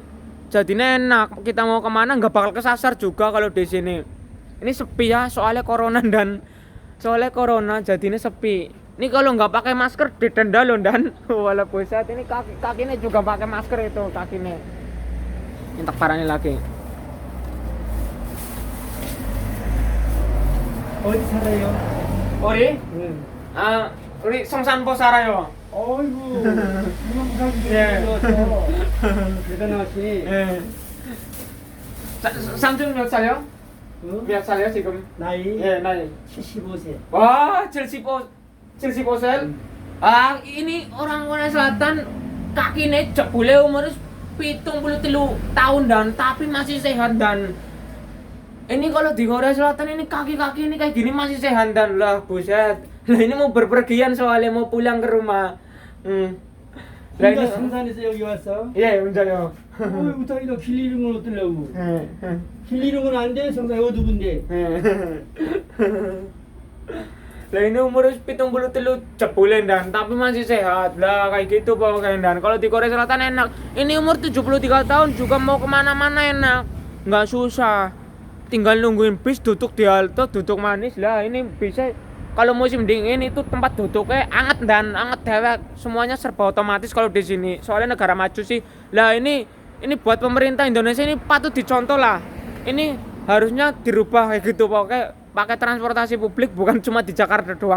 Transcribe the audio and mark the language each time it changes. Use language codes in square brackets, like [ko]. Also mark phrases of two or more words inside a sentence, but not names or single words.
[id] Jadinya enak, kita mau kemana nggak bakal kesasar juga kalau di sini. Ini sepi ya soalnya corona jadinya sepi. Ini kalau nggak pakai masker didenda loh dan wala buset ini kakinya juga pakai masker itu kakinya. Minta parahnya lagi. [ko] 어디 살아요? 우리? 응. 우리 성산포 살아요. 어이구, 유명하게 예. 들어서 대단하시니. 예. 삼촌 몇 살이요? 응? 몇 살이요 지금? 나이 예, 나이. 75세. [id] Wah, 75%. Ini orang Korea Selatan kakinya jebule umurnya 73 tahun dan tapi masih sehat dan ini kalau di Korea Selatan ini kaki-kaki ini kayak gini masih sehat dan lah buset. Lah ini mau berpergian soalnya mau pulang ke rumah. Lah [ko] 혼자 [id] ini [ko] 성산에서 여기 왔어? iya 혼자요. 어이구, 자기가 길 잃은 건 어쩌려고? 예. 길 잃은 건 안 돼? 성산이 어두군데. [id] Lah ini umur 73 jebulen dan tapi masih sehat lah kayak gitu pokoknya dan kalau di Korea Selatan enak ini umur 73 tahun juga mau kemana-mana enak nggak susah tinggal nungguin bis duduk di halte duduk manis lah ini bisa kalau musim dingin itu tempat duduknya anget dan anget dewek semuanya serba otomatis kalau di sini soalnya negara maju sih lah ini buat pemerintah Indonesia ini patut dicontoh lah ini harusnya dirubah kayak gitu pokoknya pakai transportasi publik bukan cuma di Jakarta doang.